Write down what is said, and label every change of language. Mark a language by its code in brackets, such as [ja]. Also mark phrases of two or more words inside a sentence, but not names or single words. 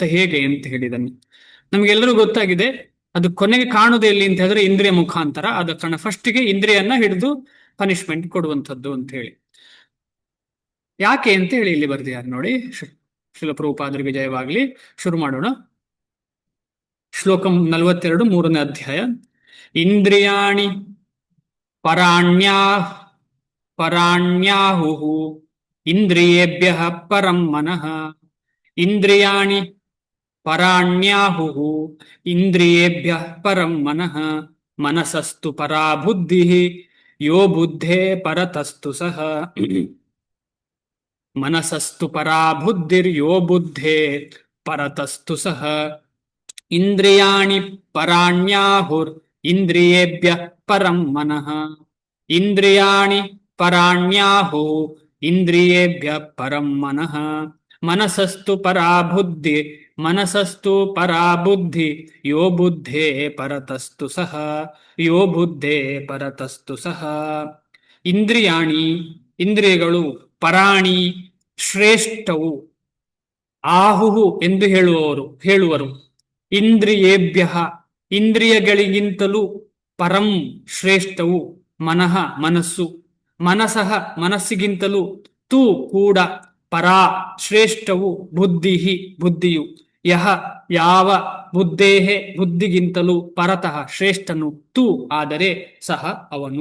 [kn] ಹೇಗೆ ಅಂತ ಹೇಳಿದನ್ನು ನಮ್ಗೆಲ್ಲರೂ ಗೊತ್ತಾಗಿದೆ. ಅದು ಕೊನೆಗೆ ಕಾಣುವುದು ಎಲ್ಲಿ ಅಂತ ಹೇಳಿದ್ರೆ ಇಂದ್ರಿಯ ಮುಖಾಂತರ. ಆದ ಕಾರಣ ಫಸ್ಟಿಗೆ ಇಂದ್ರಿಯನ್ನ ಹಿಡಿದು ಪನಿಷ್ಮೆಂಟ್ ಕೊಡುವಂಥದ್ದು ಅಂತ ಹೇಳಿ. ಯಾಕೆ ಅಂತ ಹೇಳಿ ಇಲ್ಲಿ ಬರ್ದಿದ್ದಾರೆ ನೋಡಿ. ಶ್ರೀಲ ಪ್ರಭುಪಾದರಿಗೆ ಜಯವಾಗ್ಲಿ. ಶುರು ಮಾಡೋಣ. ಶ್ಲೋಕ 42, 3ನೇ ಅಧ್ಯಾಯ. [sa] ಇಂದ್ರಿಯಾಣಿ ಪರಾಣ್ಯಾಹುಃ ಇಂದ್ರಿಯೇಭ್ಯಃ ಪರಂ ಮನಃ. ಇಂದ್ರಿಯಾಣಿ ಪರಾಣ್ಯಾಹುಃ ಇಂದ್ರಿಯೇಭ್ಯಃ ಪರಂ ಮನಃ. ಮನಸಸ್ತು ಪರಾ ಬುದ್ಧಿಃ ಯೋ ಬುದ್ಧೇ ಪರತಸ್ತು ಸಹ. ಮನಸಸ್ತು ಪರಾ ಬುದ್ಧಿರ್ಯೋ ಬುದ್ಧೇ ಪರತಸ್ತು ಸಹ. ಇಂದ್ರಿಯಾಣಿ ಪರಾಣ್ಯಾಹುರ್ ಇಂದ್ರಿಯೇಭ್ಯಃ ಪರಂ ಮನಃ. ಇಂದ್ರಿಯಾಣಿ ಪರಾಣ್ಯಾಹು ಇಂದ್ರಿಯೇಭ್ಯಃ ಪರಂ ಮನಃ. ಮನಸಸ್ತು ಪರಾ ಬುದ್ಧಿ ಯೋ ಬುದ್ಧೇ ಪರತಸ್ತು ಸಹ. ಯೋ ಬುದ್ಧೇ ಪರತಸ್ತು ಸಹ. [kn] ಇಂದ್ರಿಯಾಣಿ, ಇಂದ್ರಿಯಗಳು, ಪರಾಣಿ, ಶ್ರೇಷ್ಠವು, ಆಹುಹು ಎಂದು ಹೇಳುವರು. ಇಂದ್ರಿಯೇಭ್ಯಃ, ಇಂದ್ರಿಯಗಳಿಗಿಂತಲೂ, ಪರಂ ಶ್ರೇಷ್ಠವು, ಮನಃ ಮನಸ್ಸು, ಮನಸಃ ಮನಸ್ಸಿಗಿಂತಲೂ, ತು ಕೂಡ, ಪರಾ ಶ್ರೇಷ್ಠವು, ಬುದ್ಧಿಹಿ ಬುದ್ಧಿಯು, ಯಹ ಯಾವ, ಬುದ್ಧೇಹೆ ಬುದ್ಧಿಗಿಂತಲೂ, ಪರತಃ ಶ್ರೇಷ್ಠನು, ತು ಆದರೆ, ಸಹ ಅವನು.